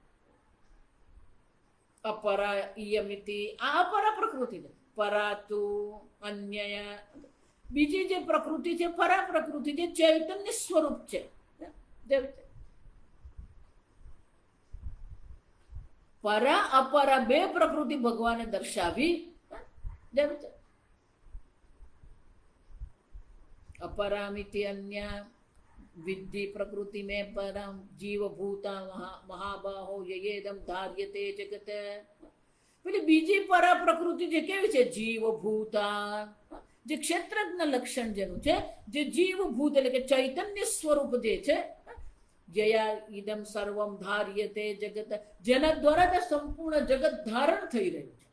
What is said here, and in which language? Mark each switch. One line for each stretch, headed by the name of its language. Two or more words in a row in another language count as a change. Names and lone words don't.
Sanskrit: અપરા ઈયમિતિ,
Gujarati: આ અપરા પ્રકૃતિ છે.
Sanskrit: પરાતુ અન્ય,
Gujarati: બીજી જે પ્રકૃતિ છે પરા પ્રકૃતિ જે ચૈતન્ય સ્વરૂપ છે. પરા અપરા બે પ્રકૃતિ ભગવાને દર્શાવી.
Sanskrit: अपरामिति अन्य विद्धि प्रकृति में परम जीवभूता महाबाहो येदम धार्यते जगत.
Gujarati: પેલી બીજી પરા પ્રકૃતિ જે કેવી છે? જીવભૂતા, જે ક્ષેત્રજ્ઞ લક્ષણ જેનું છે, જે જીવભૂત એટલે કે ચૈતન્ય સ્વરૂપ જે છે.
Sanskrit: જયા ઇદમ સર્વમ ધાર્યતે જગત,
Gujarati: જેના દ્વારા તે સંપૂર્ણ જગત ધારણ થઈ રહ્યું છે.